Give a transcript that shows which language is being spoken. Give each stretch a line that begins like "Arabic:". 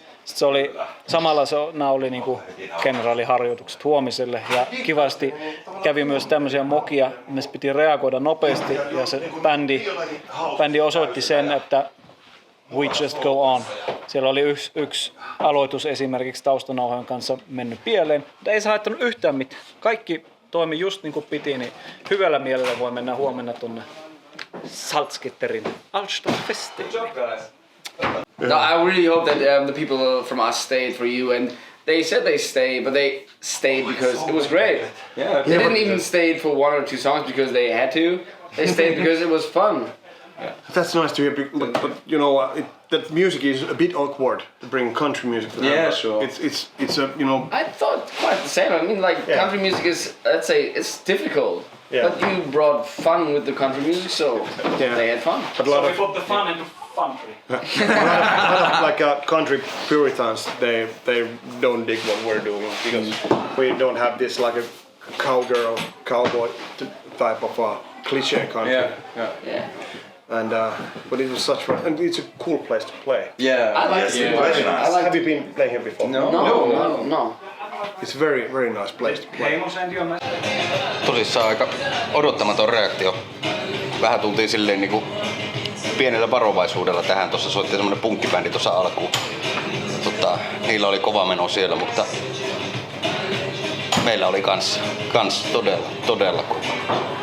Finnish: Sitten se oli, samalla nämä oli niin kuin kenraaliharjoitukset huomiselle ja kivasti kävi myös tämmöisiä mokia, missä piti reagoida nopeasti ja se bändi osoitti sen, että
English: we just go on.
Finnish: Siellä oli yksi aloitus esimerkiksi taustanauhojen kanssa mennyt pieleen, mutta ei se haittanut yhtään mitään. Kaikki toimi just niin kuin piti, niin hyvällä mielellä voi mennä huomenna tuonne Salzgitterin Altstadtfestiin.
English: No, I really hope that the people from us stayed for you, and they said they stayed, but they stayed because it was great. Yeah, they didn't even stay for 1 or 2 songs because they had to. They stayed because it was fun. Yeah. That's nice to hear, but you know, that music is a bit awkward to bring country music to them. Sure. It's a, you know. I thought quite the same. I mean, like country music is, let's say, it's difficult. Yeah. But you brought fun with the country music, so they had fun. But a lot We of, put the fun into country. like country Puritans, they don't dig what we're doing because we don't have this like a cowgirl, cowboy type of cliche country. Yeah. And but it was such fun, and it's a cool place to play. I like it. Have you been playing here before? No. It's a very nice place to play.
Finnish: Tosissaan aika odottamaton reaktio. Vähän tultiin silleen niinku pienellä varovaisuudella tähän. Tuossa soitti semmonen punkkibändi tuossa alkuun. Niillä oli kova meno siellä, mutta meillä oli kans todella kova.